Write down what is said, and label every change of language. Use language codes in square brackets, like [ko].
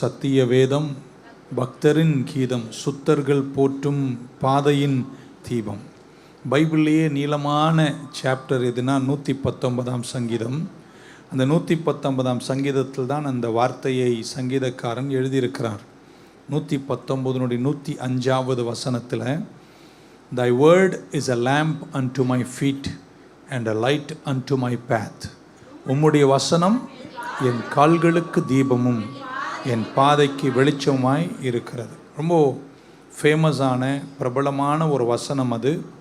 [ta] சத்திய வேதம், பக்தரின் கீதம், சுத்தர்கள் போற்றும் பாதையின் தீபம். பைபிள்லேயே நீளமான சாப்டர் எதுனா 119ஆம் சங்கீதம். அந்த 119ஆம் சங்கீதத்தில் தான் அந்த வார்த்தையை சங்கீதக்காரன் எழுதியிருக்கிறார். [en] 119 [ta] 105வது வசனத்தில், [en] Thy word is a lamp unto my feet and a light unto my path. [ta] உம்முடைய வசனம் என் கால்களுக்கு தீபமும் என் பாதைக்கு வெளிச்சமாய் இருக்கிறது. ரொம்ப ஃபேமஸான பிரபலமான ஒரு வசனம் அது.